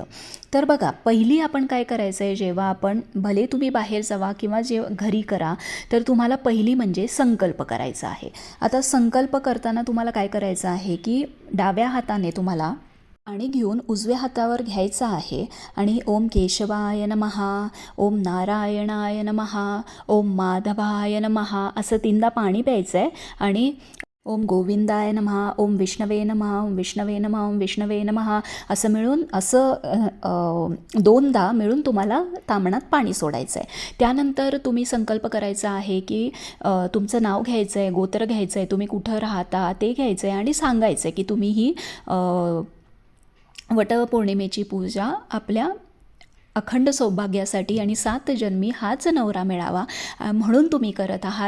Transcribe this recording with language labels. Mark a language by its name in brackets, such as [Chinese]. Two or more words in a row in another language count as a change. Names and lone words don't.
[Marathi] तर बघा, पहिली आपण काय करायचं आहे, जेव्हा आपण, भले तुम्ही बाहेर जावा किंवा जे घरी करा, तर तुम्हाला पहिली म्हणजे संकल्प करायचा आहे. आता संकल्प करताना तुम्हाला काय करायचं आहे की डाव्या हाताने तुम्हाला आणि घेऊन उजव्या हातावर घ्यायचा आहे आणि [Sanskrit] ओम केशवाय नमः, ओम नारायणाय नमः, ओम माधवाय नमः [Marathi] असं 3दा पाणी प्यायचं आहे आणि [Sanskrit] ओम गोविंदाय नमः, ओम विष्णवे नमः, [Marathi] ओम विष्णवे नमः, ओम विष्णवे नमः असं मिळून 2दा मिळून तुम्हाला ताम्हणात पाणी सोडायचं आहे. त्यानंतर तुम्ही संकल्प करायचा आहे की तुमचं नाव घ्यायचं आहे, गोत्र घ्यायचं आहे, तुम्ही कुठं राहता ते घ्यायचं आहे आणि सांगायचं आहे की तुम्ही ही वटपौर्णिमेची पूजा आपल्या अखंड सौभाग्यासाठी आणि 7 जन्मी हाच नवरा मिळावा म्हणून तुम्ही करत आहात.